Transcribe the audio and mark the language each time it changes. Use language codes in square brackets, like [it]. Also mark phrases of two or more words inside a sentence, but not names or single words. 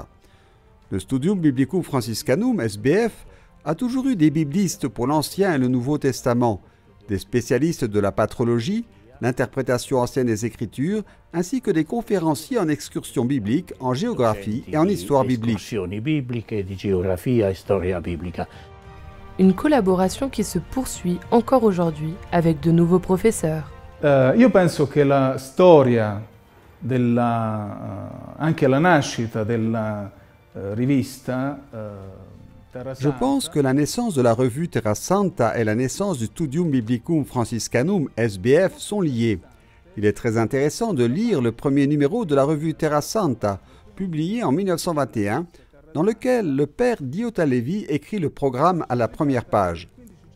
[fr] Le Studium Biblicum Franciscanum, SBF, a toujours eu des biblistes pour l'Ancien et le Nouveau Testament, des spécialistes de la patrologie, l'interprétation ancienne des Écritures, ainsi que des conférenciers en excursion biblique, en géographie et en histoire biblique. Une collaboration qui se poursuit encore aujourd'hui avec de nouveaux professeurs. [it] Io penso che la storia anche la nascita della rivista [fr] Je pense que la naissance de la revue Terra Santa et la naissance du Studium Biblicum Franciscanum, SBF, sont liées. Il est très intéressant de lire le premier numéro de la revue Terra Santa, publié en 1921, dans lequel le père Diota Levi écrit le programme à la première page.